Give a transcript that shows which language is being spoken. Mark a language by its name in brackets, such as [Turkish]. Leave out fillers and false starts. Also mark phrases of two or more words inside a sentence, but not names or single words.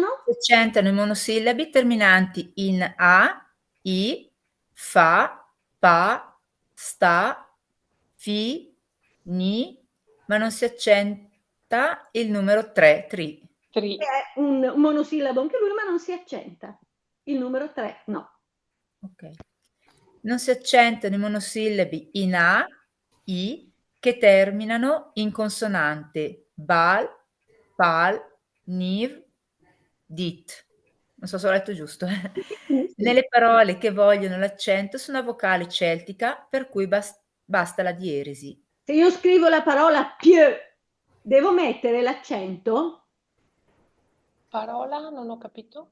[Italian] Si accentano i monosillabi terminanti in A, I, fa, pa, sta, fi, ni, ma non si accenta il numero 3, tri. È un monosillabo anche lui, ma non si accenta. Il numero 3 no. Ok. Non si accentano i monosillabi in A, I, che terminano in consonante bal, pal, niv, dit. Non so se ho letto giusto. Nelle parole che vogliono l'accento su una vocale celtica, per cui basta la dieresi. Se io scrivo la parola più, devo mettere l'accento? Parola, non ho capito.